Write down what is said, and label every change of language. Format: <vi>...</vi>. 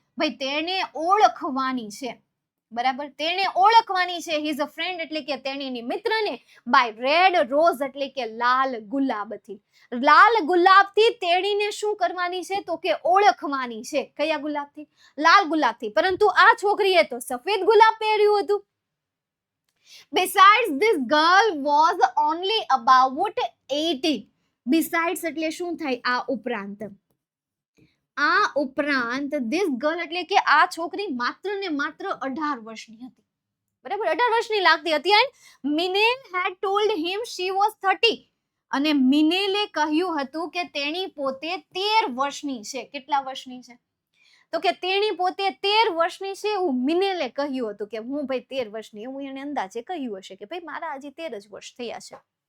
<gu>ભાઈ તેને ઓળખવાની છે. બરાબર, તેને ઓળખવાની છે.</gu> <en>he is a friend</en> <gu>એટલે કે તેણીની મિત્રને.</gu> <en>by red rose</en> <gu>એટલે કે લાલ ગુલાબથી. લાલ ગુલાબથી તેણીને શું કરવાની છે તો કે ઓળખવાની છે. કયા ગુલાબથી? લાલ ગુલાબથી. પરંતુ આ છોકરીએ તો સફેદ ગુલાબ પહેર્યું હતું.</gu> <en>Besides, this girl was only about 18.</en> <gu>Besides એટલે શું થાય? આ ઉપરાંત. આ ઉપરાંત</gu> <en>this girl</en> <gu>એટલે કે આ છોકરી માત્ર ને માત્ર 18 વર્ષની હતી. બરાબર, 18 વર્ષની લાગતી હતી.</gu> <en>And Minelle had told him she was 30.</en> <gu>અને મિનેલે કહ્યું હતું કે તેણી પોતે 13 વર્ષની છે. કેટલા વર્ષની છે? તો કે તેણી પોતે 13 વર્ષની છે એવું મિનેલે કહ્યું હતું. કે હું ભાઈ 13 વર્ષની, એવું એને અંદાજે કહ્યું હશે કે ભાઈ મારા હજી 13 જ વર્ષ થયા છે.</gu>